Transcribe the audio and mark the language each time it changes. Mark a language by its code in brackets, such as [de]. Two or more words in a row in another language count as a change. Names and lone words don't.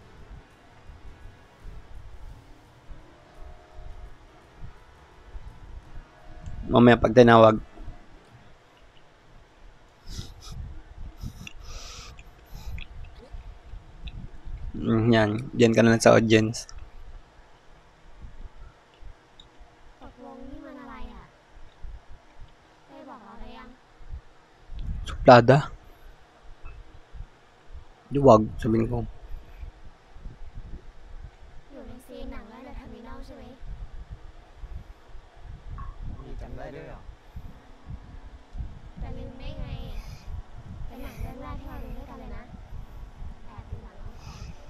[tl] Mamaya pag tinawag. Yan. Diyan ka na lang sa audience. [th] ตกลงนี่มันอะไรอะเต้บอกเราได้ยัง [tl] Suplada? Di wag, sabihin ko. [th] อยู่ในซีนหนังและเดอะเทอร์มินอลใช่ไหม มีจำได้ด้วยเหรอ แต่ลืมได้ไง เป็นหนังเรื่องแรกที่เราดูด้วยกันเลยนะแอบดูหลังห้องคอม